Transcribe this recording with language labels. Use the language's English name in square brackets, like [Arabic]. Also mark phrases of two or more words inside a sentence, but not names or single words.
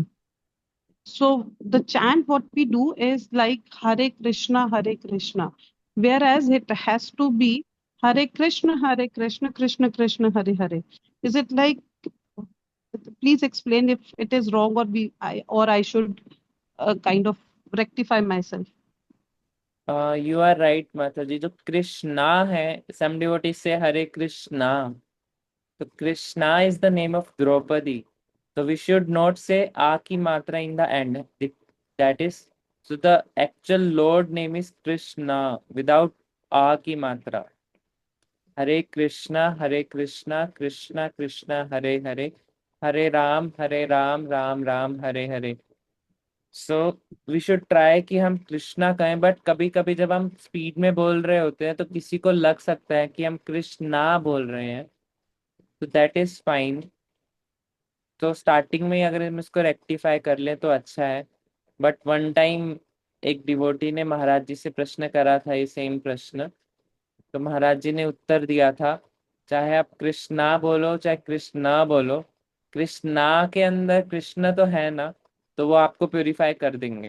[English] So the chant what we do is like Hare Krishna, whereas it has to be Hare Krishna, Krishna Krishna, Hare Hare. Is it like Please explain if it is wrong or I should kind of rectify myself. You are right [Hindi] माता जी। जो कृष्णा है, [English] some devotee [Hindi] से हरे कृष्णा, तो [English] Krishna is the name of Draupadi, so we should not say a [Hindi] ki matra [English] in the end. That is, so the actual Lord name is Krishna without a [Hindi] ki matra. [English] Hare Krishna, Hare Krishna, Krishna Krishna, Hare Hare, Hare Ram, Ram Ram, Hare Hare. So we should try [Hindi] कि हम कृष्णा कहें, बट कभी कभी जब हम स्पीड में बोल रहे होते हैं तो किसी को लग सकता है कि हम कृष्णा बोल रहे हैं, तो [English] that is fine. [Hindi] तो स्टार्टिंग में ही अगर हम इसको रेक्टिफाई कर लें तो अच्छा है। [English] but one time [Hindi] एक डिवोटी ने महाराज जी से प्रश्न करा था, ये सेम प्रश्न, तो महाराज जी ने उत्तर दिया था, चाहे आप कृष्णा बोलो चाहे कृष्णा बोलो, कृष्णा के अंदर कृष्ण तो है ना, तो वो आपको प्योरीफाई कर देंगे।